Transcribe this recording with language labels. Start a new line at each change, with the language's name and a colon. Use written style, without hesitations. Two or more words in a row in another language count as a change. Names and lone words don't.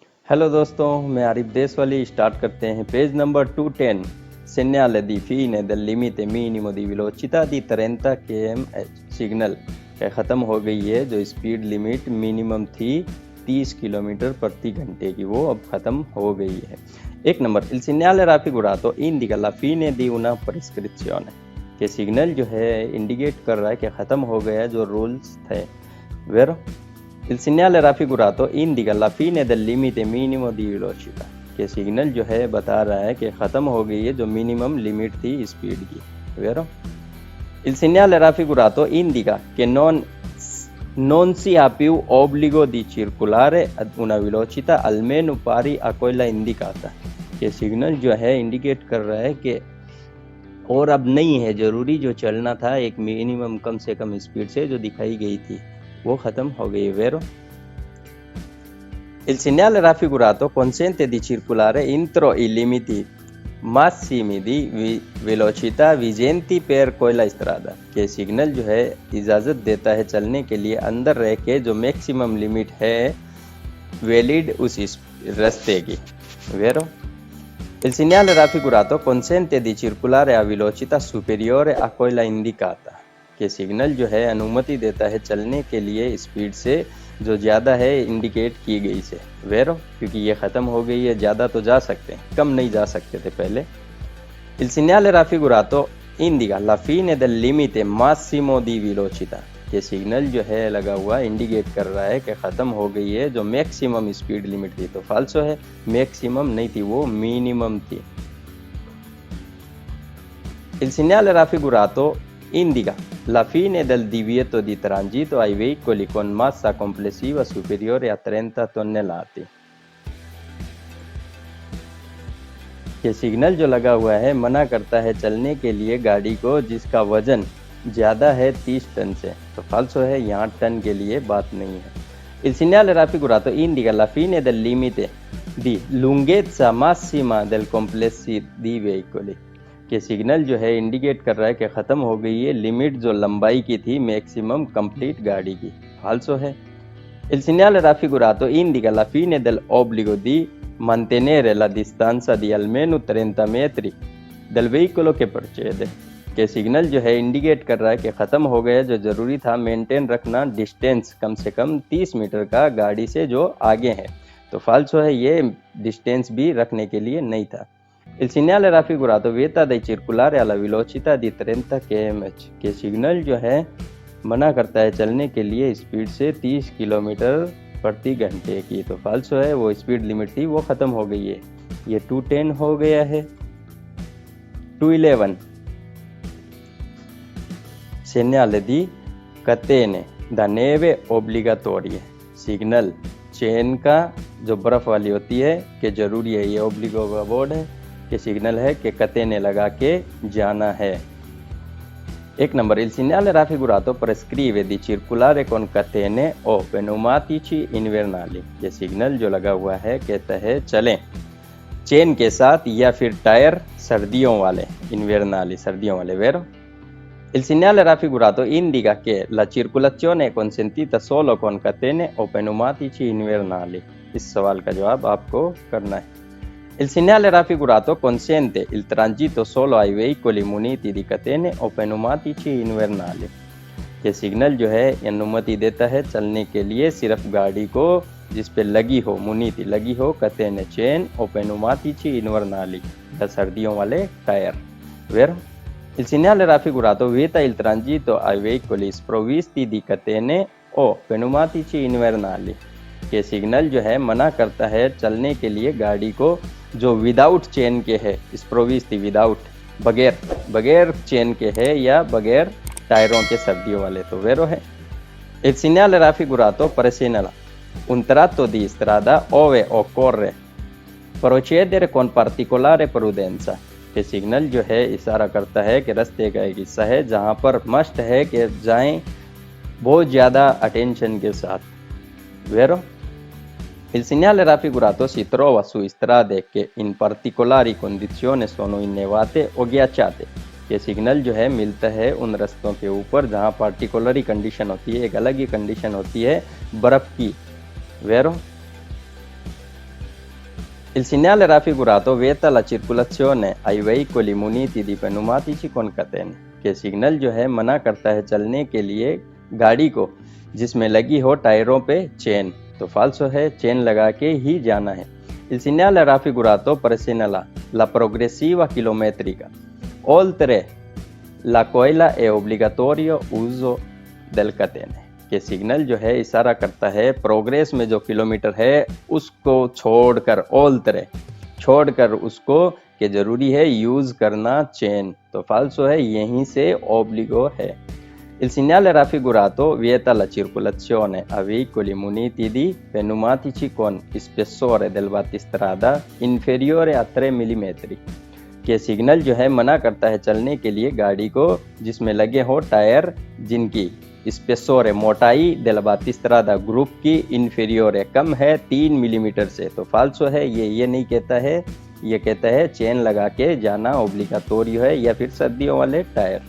Hindi: हेलो दोस्तों, मैं आरिफ देशवाली। स्टार्ट करते हैं
English: page number
Hindi: 210।
Italian: Segnale di fine del limite minimo di velocità di 30 km/h।
Hindi: सिग्नल ख़त्म हो गई है। जो
English: speed limit minimum
Hindi: थी 30 किलोमीटर प्रति घंटे की, वो अब ख़त्म हो गई है। एक नंबर,
Italian: il segnale raffigurato indica la fine di una prescrizione।
Hindi: कि सिग्नल जो है इंडिकेट कर रहा है कि ख़त्म हो गया जो रूल्स थे।
Italian: वेरो Il segnale raffigurato indica la fine del limite minimo di velocità।
Hindi: कि सिग्नल जो है बता रहा है कि ख़त्म हो गई है जो
English: minimum limit
Hindi: थी स्पीड की।
Italian: Vero? Il segnale raffigurato indica che non si ha più obbligo di circolare ad una velocità almeno pari a quella indicata।
Hindi: कि सिग्नल जो है इंडिकेट कर रहा है कि और अब नहीं है ज़रूरी जो चलना था एक मिनिमम कम से कम स्पीड से जो दिखाई गई थी वो ख़त्म हो गई।
Italian: Vero? Il segnale raffigurato consente di circolare entro i limiti massimi di velocità vigenti per quella strada।
Hindi: के सिग्नल जो है इजाज़त देता है चलने के लिए अंदर रह के जो
English: maximum limit
Hindi: है वैलिड उस रास्ते की।
Italian: Vero? Il segnale raffigurato consente di circolare a velocità superiore a quella indicata।
Hindi: के सिग्नल जो है अनुमति देता है चलने के लिए स्पीड से जो ज़्यादा है इंडिकेट की गई से। वेरो, क्योंकि ये ख़त्म हो गई है, ज़्यादा तो जा सकते हैं, कम नहीं जा सकते थे पहले।
Italian: Il segnale raffigurato indica la fine del limite massimo di velocità।
Hindi: ये सिग्नल जो है लगा हुआ इंडिकेट कर रहा है कि ख़त्म हो गई है जो
English: maximum speed limit
Hindi: थी। तो फाल्सो है, मैक्सिमम नहीं थी, वो मिनिमम थी।
Italian: Il segnale raffigurato indica la fine del divieto di transito ai veicoli con massa complessiva superiore a 30 tonnellate।
Hindi: ये सिग्नल जो लगा हुआ है मना करता है चलने के लिए गाड़ी को जिसका वजन ज़्यादा है 30 टन से। तो फाल्सो है, यहाँ टन के लिए बात नहीं है।
Italian: Il segnale raffigurato indica la fine del limite di lunghezza massima del complessi di veicoli।
Hindi: कि सिग्नल जो है इंडिकेट कर रहा है कि ख़त्म हो गई है लिमिट जो लंबाई की थी मैक्सिमम कंप्लीट गाड़ी की। फाल्सो है।
Italian: Il segnale raffigurato indica la fine dell'obbligo di mantenere la distanza di almeno 30 metri del veicolo che precede।
Hindi: कि सिग्नल जो है इंडिकेट कर रहा है कि ख़त्म हो गया जो ज़रूरी था मेंटेन रखना डिस्टेंस कम से कम 30 मीटर का गाड़ी से जो आगे है। तो फाल्सो है, ये डिस्टेंस भी रखने के लिए नहीं था।
Italian: Il segnale raffigurato vieta di circolare alla velocità di 30 km/h।
Hindi: के सिग्नल जो है मना करता है चलने के लिए स्पीड से 30 किलोमीटर प्रति घंटे की। तो फाल्सो है, वो
English: speed limit
Hindi: थी वो ख़त्म हो गई है। ये 210 हो गया है।
Italian: 211 segnale di catene da neve obbligatorie।
Hindi: सिग्नल चेन का जो बर्फ़ वाली होती है कि ज़रूरी है, ये ओब्लिगो का बोर्ड है कि सिग्नल है कि कतेने लगा के जाना है। एक नंबर,
Italian: il segnale raffigurato prescrive di circolare con catene o pneumatici invernali।
Hindi: ये सिग्नल जो लगा हुआ है कहता है चलें चेन के साथ या फिर टायर सर्दियों वाले, invernali सर्दियों वाले। Vero?
Italian: Il segnale raffigurato indica che la circolazione è consentita solo con catene o pneumatici invernali।
Hindi: इस सवाल का जवाब आपको करना है।
Italian: Il segnale raffigurato consente il transito solo ai veicoli muniti di catene o pneumatici invernali।
Hindi: ये सिग्नल जो है अनुमति देता है चलने के लिए सिर्फ गाड़ी को जिस पे लगी हो मुनीति लगी हो कतेने चेन
Italian: o pneumatici invernali
Hindi: या सर्दियों वाले टायर। Vero?
Italian: Il segnale raffigurato vieta il transito ai veicoli sprovvisti di catene o pneumatici invernali।
Hindi: ये सिग्नल जो है मना करता है चलने के लिए गाड़ी को जो
English: without chain
Hindi: के है, स्प्रोविस्ती विदाउट बगैर चेन के है या बगैर टायरों के सर्दियों वाले। तो वेरो है।
Italian: Il segnale raffigurato presegnala un tratto di strada ove occorre procedere con particolare prudenza।
Hindi: ये सिग्नल जो है इशारा करता है कि रास्ते का एक हिस्सा है जहाँ पर मस्ट है कि जाएं बहुत ज़्यादा अटेंशन के साथ।
Italian: Vero? Il segnale raffigurato si trova su strade che in particolari condizioni sono innevate o ghiacciate।
Hindi: ये सिग्नल जो है मिलता है उन रास्तों के ऊपर जहाँ
English: particularly condition
Hindi: होती है, एक अलग ही कंडीशन होती है बर्फ़ की।
Italian: Vero? Il segnale raffigurato vieta la circolazione ai veicoli muniti di pneumatici con catene,
Hindi: कि सिग्नल जो है मना करता है चलने के लिए गाड़ी को जिसमें लगी हो टायरों पे चेन, तो फाल्सो है, चेन लगा के ही जाना है।
Italian: Il segnale raffigurato presegnala la progressiva chilometrica. Oltre la quella è obbligatorio uso del catene,
Hindi: कि सिग्नल जो है इशारा करता है प्रोग्रेस में जो किलोमीटर है उसको छोड़कर, ओल्तरे छोड़कर उसको कि जरूरी है यूज करना चेन, तो फाल्सो है, यहीं से ओब्लिगो है।
Italian: Il segnale raffigurato vieta la circolazione a veicoli muniti di pneumatici con spessore del battistrada inferiore a 3 mm,
Hindi: कि सिग्नल जो है मना करता है चलने के लिए गाड़ी को जिसमें लगे हो टायर जिनकी स्पेसोरे मोटाई
Italian: del battistrada
Hindi: ग्रुप की इन्फीरियोर कम है 3 मिलीमीटर से, तो फाल्सो है, ये नहीं कहता है, ये कहता है चेन लगा के जाना ओब्लिगाटोरियो है या फिर सर्दियों वाले टायर।